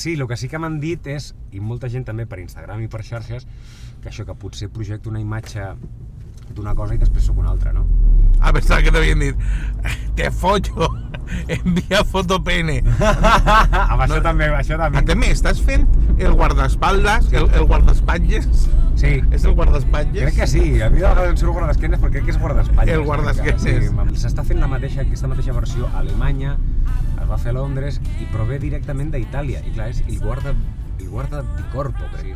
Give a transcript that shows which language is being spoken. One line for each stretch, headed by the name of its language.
Catalan: Sí, el que sí que m'han dit és, i molta gent també per Instagram i per xarxes, que això, que potser projecto una imatge d'una cosa i després sóc una altra, no?
Spanish: Ah, pensaba que te habían dicho, te follo, envía foto pene.
Catalan: Amb això també, això també. També, estàs fent el guardaespaldes, el guardaespatlles? Sí. És el guardaespatlles? Crec que sí, a mi de vegades em surt guardesquenes perquè crec que és guardaespatlles. El guardesquenes. Sí, s'està fent aquesta mateixa versió a Alemanya, es va fer a Londres i prové directament d'Itàlia. I clar, és il guarda di corpo, crec.